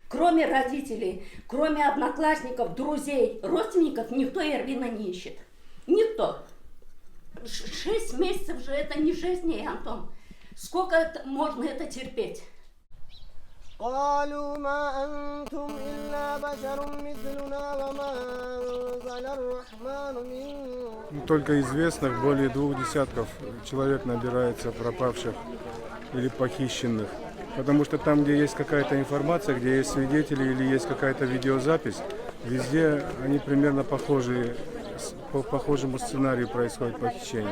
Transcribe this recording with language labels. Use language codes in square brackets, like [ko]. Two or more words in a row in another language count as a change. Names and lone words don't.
[ru] Кроме родителей, кроме одноклассников, друзей, родственников, никто Эрвина не ищет. Никто. 6 месяцев же это не 6 дней, Антон. Сколько можно это терпеть? [ar] قالوا ما أنتم إلا بشر مثلنا وما أنزل الرحمن من. [ru] Только известных более 2 десятков человек набирается пропавших или похищенных. Потому что там, где есть какая-то информация, где есть свидетели или есть какая-то видеозапись, везде они примерно похожие, по похожему сценарию происходит похищение.